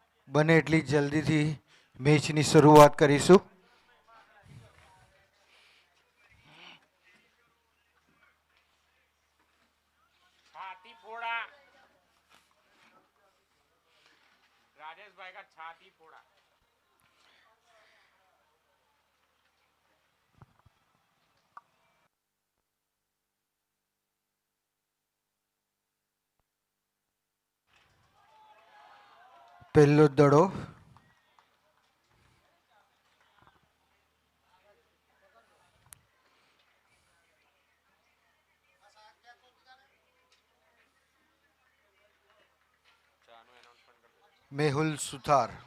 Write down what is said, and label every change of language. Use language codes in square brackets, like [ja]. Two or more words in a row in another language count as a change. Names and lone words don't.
[gu] બને એટલી જલ્દીથી મેચની શરૂઆત કરીશું. [hi] छाती फोड़ा राजेश भाई का छाती फोड़ा [gu] પહેલો જ દડો મેહુલ સુથાર.